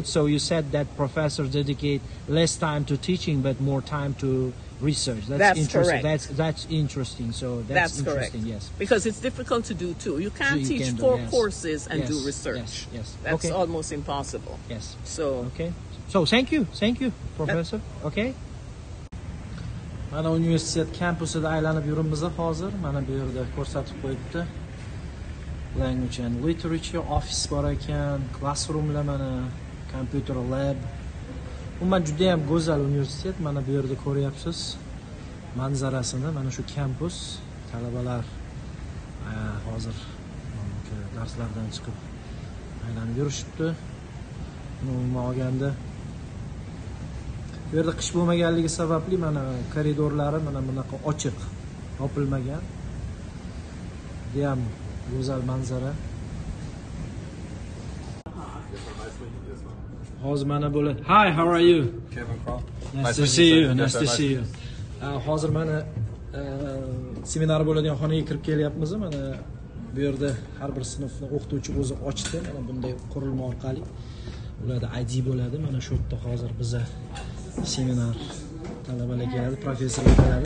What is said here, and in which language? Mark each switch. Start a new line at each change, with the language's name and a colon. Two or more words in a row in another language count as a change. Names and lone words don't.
English: So you said that professors dedicate less time to teaching, but more time to research. That's interesting. Correct. That's interesting. So that's interesting. Correct. Yes. Because it's difficult to do too. You can't So you teach can do, 4 yes. courses and Yes, do research. yes. That's Okay. almost impossible. Yes. So Okay. So thank you, Professor. Okay.
Uzbek: Mana universitet kampusida aylanib yuribmiz hozir. Mana bu yerda ko'rsatib qo'yibdi.
English: Language and Literature office
Uzbek: bor ekan, classroomlar mana,
English: computer lab.
Uzbek: Umuman juda ham go'zal universitet. Mana bu yerda ko'ryapsiz manzarasini. Mana shu kampus, talabalar hozir darslardan chiqib aylanib yurishibdi. umuman olganda bu yerda qish bo'lmaganligi sababli mana koridorlari mana bunaqa ochiq, yopilmagan. Bu ham go'zal manzara. Hozir mana bo'ladi.
English: Hi, how are you? Kevin Croft. Nice to see you. Nice to see you.
Uzbek: Hozir mana seminar bo'ladigan xonaga kirib kelyapmiz. Mana bu yerda har bir sinfni o'qituvchi o'zi ochdi. Mana bunday qurilma orqali ularda ID bo'ladi. Mana shu yerda hozir biza seminar talabalar keladi, professorlar keladi.